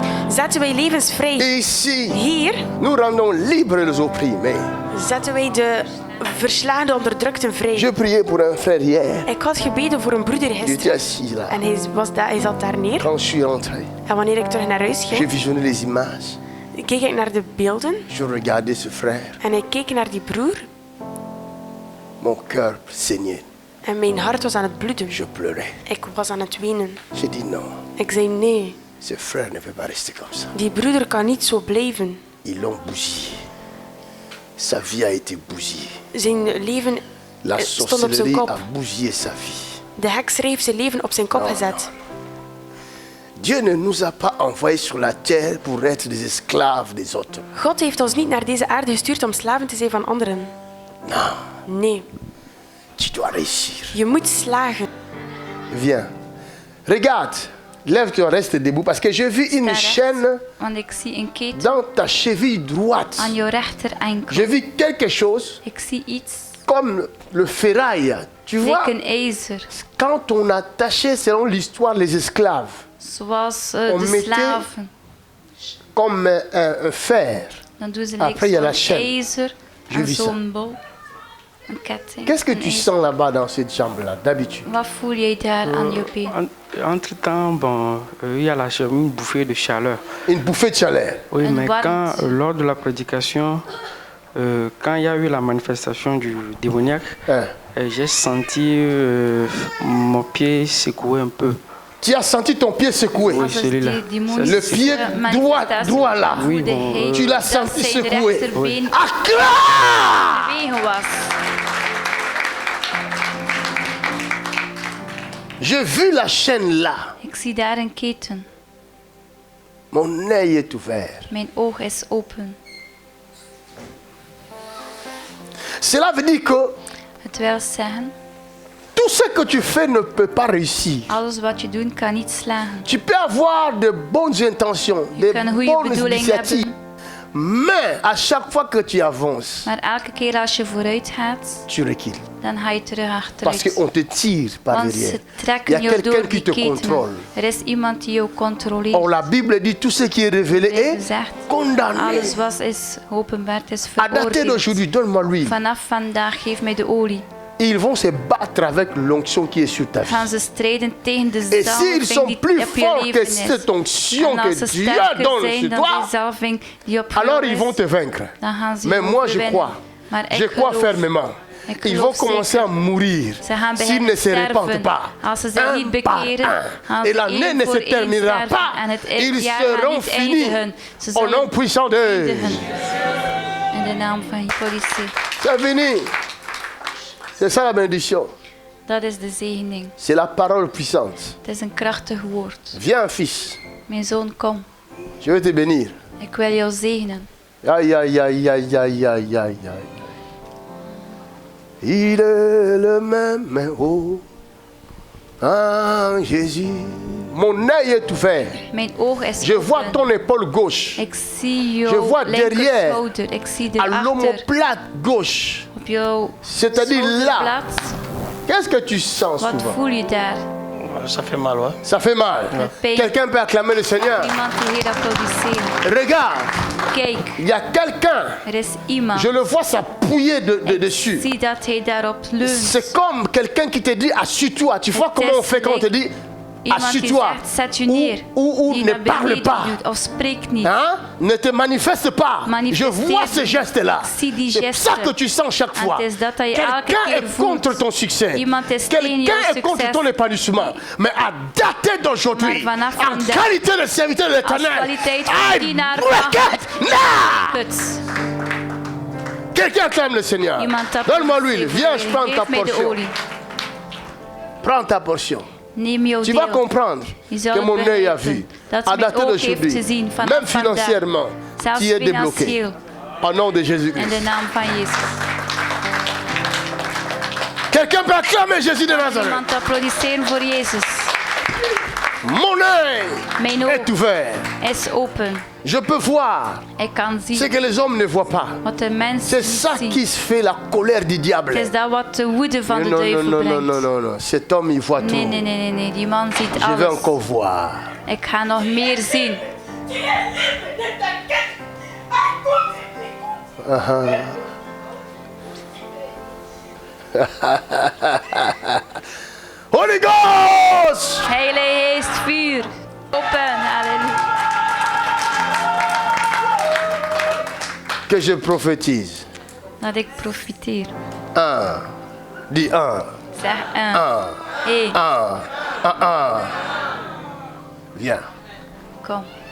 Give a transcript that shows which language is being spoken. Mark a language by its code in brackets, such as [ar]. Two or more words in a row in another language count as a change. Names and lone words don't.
[nl] zetten wij levens vrij. [fr] Et ici, [nl] Hier [fr] nous rendons libres les opprimés. [nl] zetten wij de verslagen onderdrukten vrij. [fr] Je priais pour un frère hier. [nl] Ik had gebeden voor een broeder [fr] Il était [nl] gisteren. [fr] assis là. [nl] En hij zat daar neer. [fr] Quand je suis rentré, [nl] En wanneer ik terug naar huis [fr] j'ai [nl] ging, [fr] visionné les images. [nl] keek ik naar de beelden. [fr] Je regardais ce frère. [nl] En ik keek naar die broer. [fr] Mon cœur saignait. [nl] En mijn hart was aan het bloeden. [fr] Je pleurais. [nl] Ik was aan het wenen. [fr] J'ai dit non. [nl] Ik zei nee, [fr] Ce frère ne peut pas rester comme ça. [nl] die broeder kan niet zo blijven. [fr] Ils l'ont bousillé. Sa vie a été bousillée. [nl] Zijn leven [fr] La [nl] stond op zijn [fr] sorcellerie [nl] kop. [fr] a bousillé sa vie. [nl] De hekser heeft zijn leven op zijn kop Oh, gezet. [fr] Dieu ne nous a pas envoyés sur la terre pour être des esclaves des autres. [nl] God heeft ons niet naar deze aarde gestuurd om slaven te zijn van anderen. [fr] Non, [nl] Nee, [fr] tu dois réussir. [nl] je moet slagen. [fr] Viens. Regarde. Lève-toi, reste debout. Parce que j'ai vu une [nl] Sta recht, [fr] chaîne [nl] want ik zie een keten [fr] dans ta cheville droite. [nl] aan jouw rechter enkel. [fr] J'ai vu quelque chose [nl] Ik zie iets, [fr] comme le ferraille. Tu vois, [nl] lijkt een ijzer, [fr] quand on attachait, selon l'histoire, les esclaves, [nl] zoals [fr] On [nl] de [fr] mettait- [nl] slaven. [fr] comme un fer. [nl] Dan doen ze [fr] Après, il y a la [nl] zo'n [fr] chaîne. [nl] ijzer [fr] Je [nl] en [fr] vis ça. [nl] zo'n bol. Een ketting. [fr] Qu'est-ce que [nl] een [fr] tu [nl] ijzer. [fr] sens là-bas dans cette jambe-là, d'habitude? [nl] Wat voel jij daar aan je been? [fr] Entre-temps, il y a une bouffée de chaleur. Une bouffée de chaleur. Oui, Une mais [nl] warmte. [fr] quand, lors de la prédication, quand il y a eu la manifestation du démoniaque, Hein. j'ai senti mon pied secouer un peu. Tu as senti ton pied secoué. Oui, [nl] Als het [fr] celui-là. [nl] die demonische [fr] Le pied [nl] manifestatie [fr] droit là. Oui, [nl] voelde [fr] bon, [nl] hij [fr] tu l'as [nl] dat [fr] senti [nl] zijn [fr] secoué. [nl] rechterbeen [fr] Accra! [nl] bewegen was. [fr] J'ai vu la chaîne là. [nl] Ik zie daar een keten. [fr] Mon œil est ouvert. [nl] Mijn oog is open. [fr] Cela veut dire que [nl] Het wil zeggen, [fr] tout ce que tu fais ne peut pas réussir. [nl] alles wat je doet kan niet slagen. [fr] Tu peux avoir de bonnes intentions, des [nl] kan goede [fr] bonnes [nl] bedoelingen [fr] initiatives. [nl] hebben. [fr] Mais à chaque fois que tu avances, [nl] Maar elke keer als je vooruit gaat, [fr] tu recules. [nl] dan ga je terug [fr] Parce [nl] achteruit. [fr] qu'on te tire par [nl] Want [fr] derrière. [nl] ze [fr] Il y [nl] trekken [fr] a [nl] jou [fr] quelqu'un [nl] door [fr] qui [nl] die [fr] te [nl] ketenen. [fr] contrôle. [nl] Er is iemand die jou controleert. [fr] Or la Bible dit tout ce qui est révélé [nl] Er is [fr] est [nl] gezegd, [fr] condamné. [nl] alles wat is geopenbaard is [fr] À dater [nl] veroordeeld. [fr] d'aujourd'hui, donne-moi l'huile. [nl] Vanaf vandaag geef mij de olie. [fr] Ils vont se battre avec l'onction qui est sur ta vie. [nl] Gaan ze strijden tegen de [fr] Et s'ils [nl] zalving [fr] sont [nl] die [fr] plus [nl] op je [fr] forts que [nl] leven is. [fr] cette onction [nl] En [fr] que [nl] als ze [fr] Dieu [nl] sterker [fr] donne [nl] zijn [fr] sur [nl] dan [fr] toi, [nl] die zalving die op [fr] alors [nl] jou [fr] ils vont [nl] is, [fr] te vaincre. [nl] dan gaan ze [fr] Mais [nl] je [fr] moi, je [nl] overwinnen. [fr] crois. [nl] Maar ik [fr] Je crois [nl] geloof, [fr] fermement. [nl] ik [fr] Ils [nl] geloof [fr] vont commencer à [nl] zeker. [fr] mourir [nl] Ze gaan [fr] s'ils [nl] beginnen [fr] ne se repentent [nl] sterven. [fr] pas. [nl] Als ze zich niet [fr] Un par [nl] bekeren, [fr] un. [nl] gaan [fr] Et [nl] ze [fr] l'année [nl] één [fr] ne [nl] voor [fr] se [nl] één [fr] terminera [nl] sterven. [fr] pas. [nl] En het [fr] Ils [nl] jaar gaat [fr] seront [nl] niet [fr] finis [nl] eindigen. Ze [fr] au nom [nl] zullen [fr] puissant de [nl] eindigen. In de naam van Jezus. [fr] C'est fini. C'est ça la bénédiction. [nl] Dat is de zegening. [fr] C'est la parole puissante. [nl] Het is een krachtig woord. [fr] Viens, fils. [nl] Mijn zoon, kom. [fr] Je vais te bénir. [nl] Ik wil jou zegenen. [fr] Aïe, aïe, aïe, aïe, aïe, aïe, aïe, aïe. Il est le même, oh, ah, Jésus. Mon œil est ouvert. [nl] Mijn oog is [fr] Je vois [nl] open. [fr] ton épaule gauche. [nl] Ik zie [fr] Je [nl] jouw [fr] vois derrière, [nl] linkerschouder. Ik zie [fr] à [nl] erachter [fr] l'omoplate gauche. [nl] op jouw [fr] C'est-à-dire là. [nl] schouderplaats. [fr] Qu'est-ce que tu sens [nl] Wat [fr] souvent? [nl] voel je daar? [fr] Ça fait mal, ouais. Ça fait mal. [nl] pijn. [fr] Quelqu'un peut acclamer le Seigneur. [nl] Iemand die hier applaudisseren. [fr] Regarde, [nl] Kijk, [fr] il y a quelqu'un. [nl] er is iemand. [fr] Je le vois s'appuyer dessus. [nl] Zie dat hij daarop leunt. [fr] C'est comme quelqu'un qui te dit assieds-toi. Tu vois comment on fait quand on te dit [nl] Iemand die [fr] assieds-toi [nl] zegt, zet je neer. [fr] ou [nl] Die [fr] ne [nl] naar [fr] parle [nl] beneden [fr] pas. [nl] duwt of spreekt niet. [fr] Hein? Ne te manifeste pas. Je [nl] Manifesteer [fr] vois [nl] niet. [fr] ces gestes-là. [nl] Zie die [fr] C'est [nl] gesten. [fr] ça que tu sens chaque [nl] En [fr] fois. [nl] het is dat je elke [fr] Quelqu'un [nl] keer [fr] est [nl] voelt. [fr] contre ton succès. [nl] Iemand is tegen [fr] Quelqu'un [nl] jouw [fr] est contre [nl] succes. [fr] ton épanouissement. Mais à dater d'aujourd'hui, [nl] Maar vanaf [fr] en [nl] vandaag, [fr] qualité de serviteur de [nl] Als [fr] l'Éternel, [nl] kwaliteit van [en] I [nl] dienaar [en] break [nl] van [en] it now. Puts. [fr] Quelqu'un acclame le Seigneur. [nl] Iemand [fr] Donne-moi l'huile. Viens, je prends ta [nl] Geef mij de [fr] portion. [nl] olie. [fr] Prends ta portion. [nl] Neem jouw [fr] Tu vas [nl] deel. [fr] comprendre [nl] Je zal [fr] que [nl] het [fr] mon œil a [nl] begrijpen [fr] vu. [nl] dat [fr] À [nl] mijn [fr] dater [nl] oog heeft [fr] d'aujourd'hui, [nl] gezien vanaf [fr] même financièrement, [nl] Zelfs [fr] tu es débloqué. [nl] financieel. [fr] Au nom de [nl] In [fr] Jésus-Christ. [nl] de naam van Jezus. [fr] Quelqu'un peut acclamer Jésus de Nazareth. [nl] Iemand applaudisseren voor Jezus. [fr] Mon œil [nl] Mijn [fr] est [nl] oog [fr] ouvert. [nl] is open. [fr] Je peux voir [nl] Ik kan [fr] ce [nl] zien [fr] que les hommes ne voient pas. [nl] wat de mensen [fr] C'est [nl] niet [fr] ça [nl] zien. [fr] qui se fait la colère du diable. [nl] Het is dat wat de woede van de [fr] Non, non, [nl] duivel [fr] non, non, [nl] brengt. [fr] non, non, non. Cet homme, il voit tout. [nl] Nee, nee, nee, nee, nee. Die man ziet [fr] Je vais [nl] alles. [fr] encore voir. [nl] Ik ga nog meer zien. [en] Holy Ghost! [nl] Heilige Geest, vuur. Open, halleluja. [fr] Que je prophétise. [nl] Dat ik profiteer. [fr] 1. Dis 1. [nl] Zeg 1. 1. 1. 1. [fr] Viens. [nl] Kom,